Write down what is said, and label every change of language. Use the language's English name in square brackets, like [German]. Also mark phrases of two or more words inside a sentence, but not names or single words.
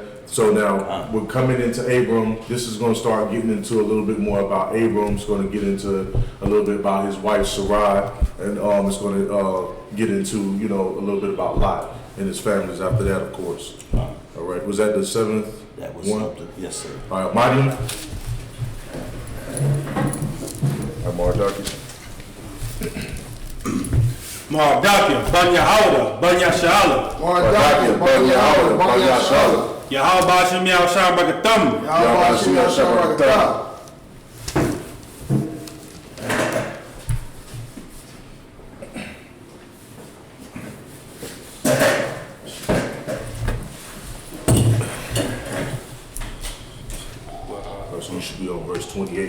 [English] So now we're coming into Abram. This is going to start getting into a little bit more about Abram. It's going to get into a little bit about his wife Sarai, and it's going to get into a little bit about Lot and his families after that, of course. All right. Was that the seventh? That was one? something. Yes, sir. All right, Martin. Mardaki. Mardaki, Banya Hauda, Banya Shala. Mardaki, Banya Hauda, Banya Shala. Yahweh Bashim Yahweh Shabakatam. Yahweh Bashim Yahweh Shabakatam. So we should be on verse 28.